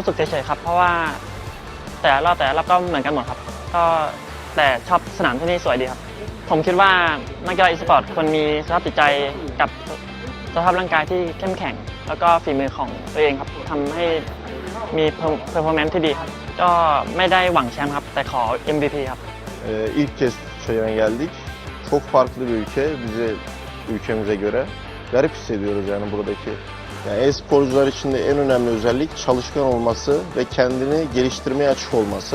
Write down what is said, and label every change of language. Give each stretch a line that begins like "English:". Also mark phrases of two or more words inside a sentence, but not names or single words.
Thai: สึกเฉยๆครับเพราะว่าแต่ละรอบก็เหมือนกันหมดครับก็แต่ชอบสนามที่นี่สวยดีครับผมคิดว่านักกีฬาอีสปอร์ตควรมีสภาพจิตใจกับสภาพร่างกายที่เข้มแข็งแล้วก็ฝีมือของตัวเองครับทำให้มีเพอร์ฟอร์แมนซ์ที่ดีครับก็ไม่ได้หวังแชมป์ครับแต่ขอ MVP ครับ
Turkish: İlk kez Çayır'a geldik. Çok farklı bir ülke. Ülkemize göre garip hissediyoruz yani buradaki. Yani e-sporcular için de en önemli özellik çalışkan olması ve kendini geliştirmeye açık olması.